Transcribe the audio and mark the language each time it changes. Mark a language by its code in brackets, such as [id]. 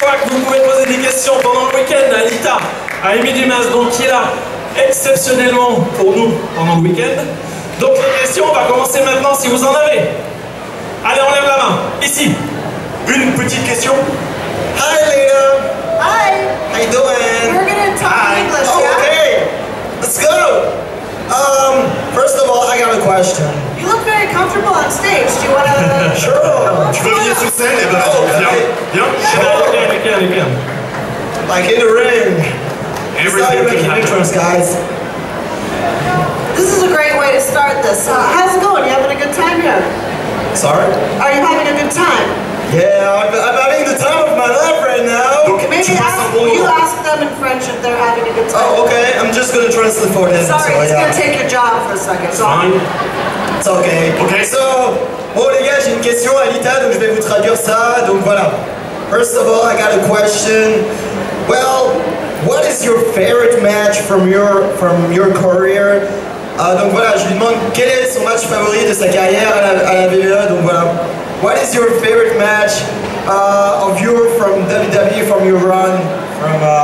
[fr] Vous pouvez poser des questions pendant le week-end à Lita, à Amy Dumas, donc qui est là exceptionnellement pour nous pendant le week-end. Donc les questions, on va commencer maintenant si vous en avez. Allez, on lève la main, ici. Une petite question. [en] Hi Lita. Hi. How you doing? We're gonna talk English, yeah? Okay. Let's go. First of all, I got a question. You look very comfortable on stage. Do you wanna... Sure. [fr] Tu veux venir sur scène? Eh ben, viens. [en] Again. Like in the ring. Everything Making can entrance, guys. This is a great way to start this. How's it going? You having a good time here? Sorry? Are you having a good time? Yeah, I'm having the time of my life right now. Maybe you ask them in French if they're having a good time. Oh, okay. I'm just gonna translate for them. Sorry, so, it's yeah. gonna take your job for a second. Fine. It's okay. Okay. [fr] So, bon les gars, j'ai une question à Lita, donc je vais vous traduire ça. Donc voilà. [en] First of all, I got a question. Well, what is your favorite match from your career? [fr] Donc voilà, je lui demande quel est son match favori de sa carrière à la WWE. Donc voilà. [en] What is your favorite match of your from WWE, from your run, from?